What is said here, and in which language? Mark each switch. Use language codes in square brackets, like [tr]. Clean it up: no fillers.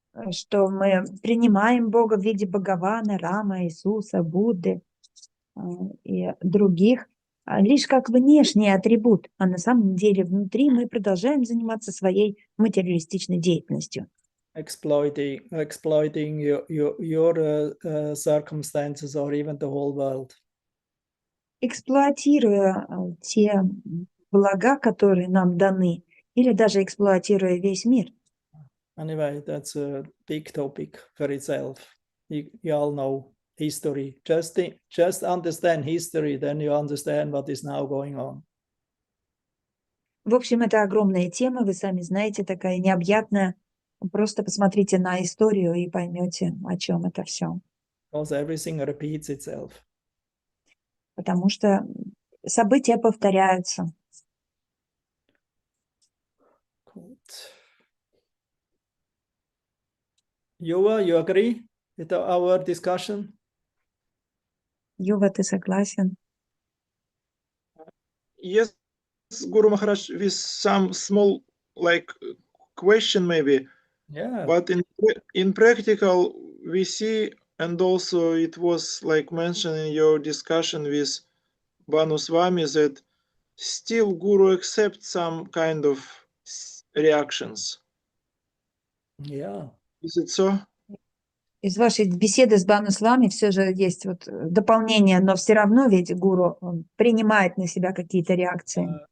[ru] Что мы принимаем Бога в виде Бхагавана, Рама, Иисуса, Будды и других, лишь как внешний атрибут, а на самом деле внутри мы продолжаем заниматься своей материалистичной деятельностью. [en] exploiting your circumstances or even the whole world. [ru] Эксплуатируя те блага, которые нам даны, или даже эксплуатируя весь мир. [en] Anyway, that's a big topic for itself. You all know history. Just understand history, then you understand what is now going on. [ru] В общем, это огромная тема, вы сами знаете, такая необъятная. Просто посмотрите на историю и поймете, о чем это все. [en] Because everything repeats itself. [ru] Потому что события повторяются. [en] Good. Yuva, you agree with our discussion? [ru] Юва, ты согласен? [en] Yes, Guru Maharaj, with some small question maybe. Yeah. But in practical, we see, and also it was mentioned in your discussion with Banu Swami, that still Guru accepts some kind of reactions. Yeah. Is it so? [ru] Из вашей беседы с Бану Свами все же есть дополнение, но все равно ведь гуру принимает на себя какие-то реакции.